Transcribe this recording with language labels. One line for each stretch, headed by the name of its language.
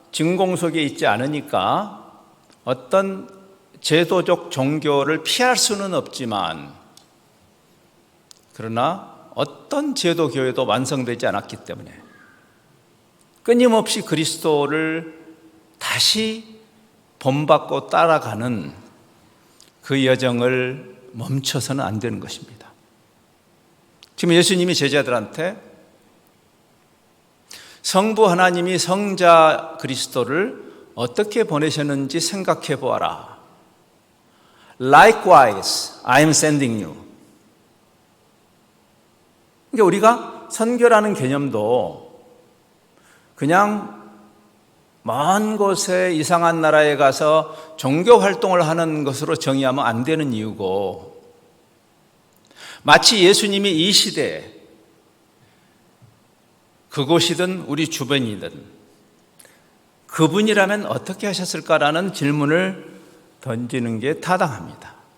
Korean: 진공 속에 있지 않으니까 어떤 제도적 종교를 피할 수는 없지만, 그러나 어떤 제도 교회도 완성되지 않았기 때문에 끊임없이 그리스도를 다시 본받고 따라가는 그 여정을 멈춰서는 안 되는 것입니다. 지금 예수님이 제자들한테 성부 하나님이 성자 그리스도를 어떻게 보내셨는지 생각해 보아라.
English: Likewise, I am sending you.
Korean: 그러니까 우리가 선교라는 개념도 그냥 먼 곳에 이상한 나라에 가서 종교 활동을 하는 것으로 정의하면 안 되는 이유고, 마치 예수님이 이 시대에 그곳이든 우리 주변이든 그분이라면 어떻게 하셨을까라는 질문을 던지는 게 타당합니다.